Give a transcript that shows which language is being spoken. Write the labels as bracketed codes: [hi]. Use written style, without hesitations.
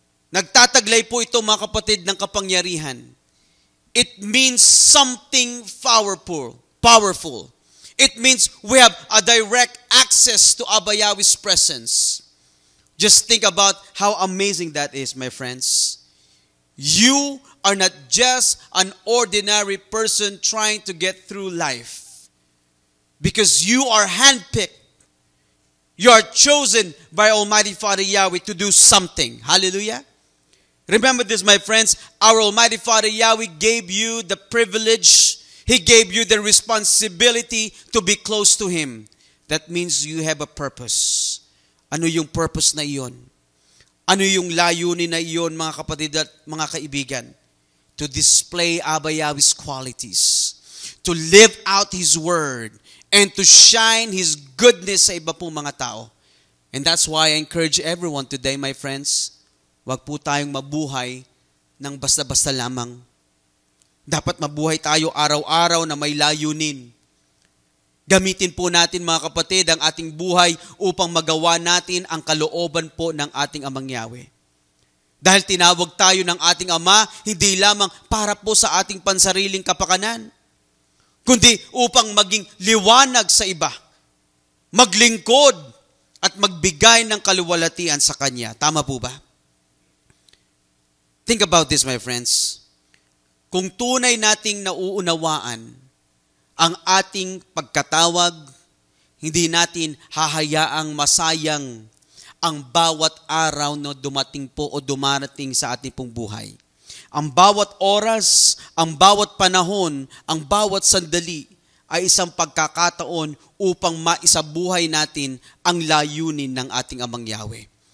[tl] Nagtataglay po ito, mga kapatid, ng kapangyarihan. [en] It means something powerful. It means we have a direct access to Abba Yahweh's presence. Just think about how amazing that is, my friends. You are not just an ordinary person trying to get through life. Because you are handpicked. You are chosen by Almighty Father Yahweh to do something. Hallelujah. Remember this, my friends. Our Almighty Father Yahweh gave you the privilege. He gave you the responsibility to be close to Him. That means you have a purpose. [tl] Ano yung purpose na iyon? Ano yung layunin na iyon, mga kapatid at mga kaibigan? [en] To display Abba Yahweh's qualities. To live out His word. And to shine His goodness [tl] sa iba pong mga tao. [en] And that's why I encourage everyone today, my friends, [tl] wag po tayong mabuhay ng basta-basta lamang. Dapat mabuhay tayo araw-araw na may layunin. Gamitin po natin mga kapatid ang ating buhay upang magawa natin ang kalooban po ng ating Amang Yahweh. Dahil tinawag tayo ng ating Ama, hindi lamang para po sa ating pansariling kapakanan, kundi upang maging liwanag sa iba, maglingkod at magbigay ng kaluwalhatian sa Kanya. Tama po ba? [en] Think about this, my friends. [tl] Kung tunay nating nauunawaan ang ating pagkatawag, hindi natin hahayaang masayang ang bawat araw na dumating po o dumarating sa ating pong buhay. Ang bawat oras, ang bawat panahon, ang bawat sandali ay isang pagkakataon upang maisabuhay natin ang layunin ng ating Amang Yahweh.